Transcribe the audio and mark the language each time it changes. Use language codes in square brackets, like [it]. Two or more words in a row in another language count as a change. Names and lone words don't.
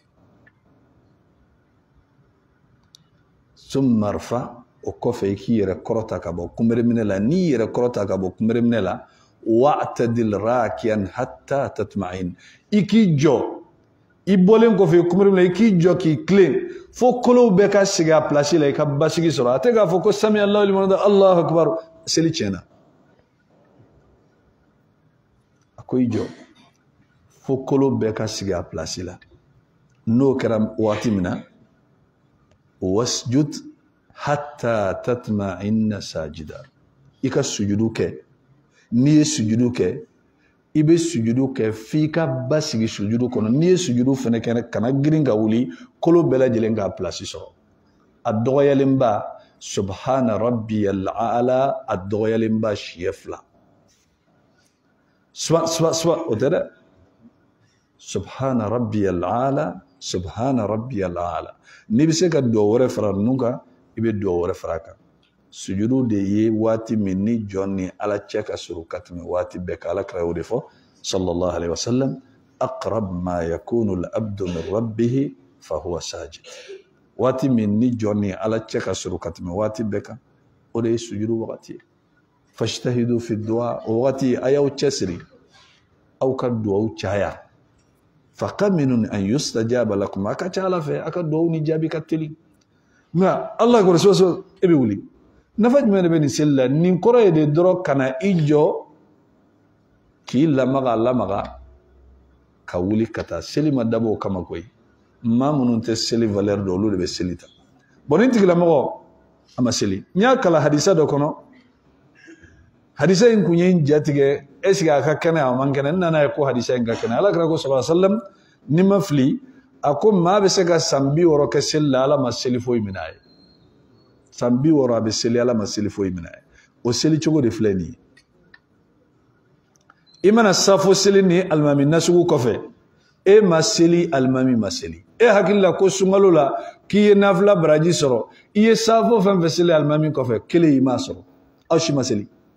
[ar] ثم ارفع', [bm] o kɔfɛ i k'i yɛrɛ kɔrɔta ka bɔ kunbere minɛ la. N'i yɛrɛ kɔrɔta ka bɔ kunbere minɛ la, [ar] واعتدل راكعا حتى تطمئن. [bm] I k'i jɔ, i bɔlen kɔfɛ i kunbere minɛ, i k'i jɔ k'i tilen fo kolow bɛɛ ka sigi a place la, i ka basigi sɔrɔ. A tɛ k'a fɔ ko [ar] سمع الله لمن حمده الله أكبر, [bm] seli tiɲɛna. A ko i jɔ. fo kolo bɛɛ ka sigi a place la n'o kɛra waati min na [ar] واسجد حتى تطمئن ساجدا [bm] i ka sujudu kɛ n'i ye sujudu kɛ i bɛ sujudu kɛ f'i ka basigi sujudu kɔnɔ n'i ye sujudu fɛnɛ kɛ kana girin ka wuli kolo bɛɛ lajɛlen k'a place sɔrɔ a dɔgɔyalenba [ar] سبحان ربي الأعلى [bm] a dɔgɔyalenba siɲɛ 2 o tɛ dɛ [ar] سبحان ربي الأعلى [bm] n'i bɛ se ka dugawu wɛrɛ fara ninnu kan i bɛ dugawu wɛrɛ fara kan sujudu de ye waati min ni jɔn ni ala cɛ ka surun ka tɛmɛ waati bɛɛ kan ala kira y'o de fɔ [ar] صلى الله عليه وسلم أقرب ما يكون العبد من ربه فهو ساجد [bm] waati min ni jɔn ni ala cɛ ka surun ka tɛmɛ waati bɛɛ kan o de ye sujudu wagati ye [ar] فاجتهدوا في الدعاء [bm] o wagati a y'aw cɛsiri aw ka dugawu caya [ar] فقمن أن يستجاب لكم [bm] a ka ca ala fɛ a ka dugawu ni jaabi ka teli nka ala ko so e bɛ wuli nafa jumɛn de bɛ nin seli la nin kɔrɔ ye de dɔrɔn ka na i jɔ k'i lamaga ka wuli ka taa seli ma dabɔ o kama koyi maa minnu tɛ seli valeur dɔn olu de bɛ seli ta bon nin tigilamɔgɔ a ma seli n y'a kala hadisa dɔ kɔnɔ hadisa in kun ye n jatigɛ [fr] est ce que [bm] a ka kɛnɛ a man kɛnɛ n nana ye ko hadisa in ka kɛnɛ ala kira ko [ar] صلى الله عليه وسلم [bm] ni ma fili a ko maa bɛ se ka san 60 kɛ seli la ala ma seli foyi minɛ a ye san 60 a bɛ seli ala ma seli foyi minɛ a ye o seli cogo de filɛ nin ye i mana safo seli ni alimami nasugu kɔfɛ e ma seli alimami ma seli e hakili la ko sunkalo la k'i ye nafila baraji sɔrɔ i ye safo fɛn fɛn seli alimami kɔfɛ kelen i m'a sɔrɔ aw si ma seli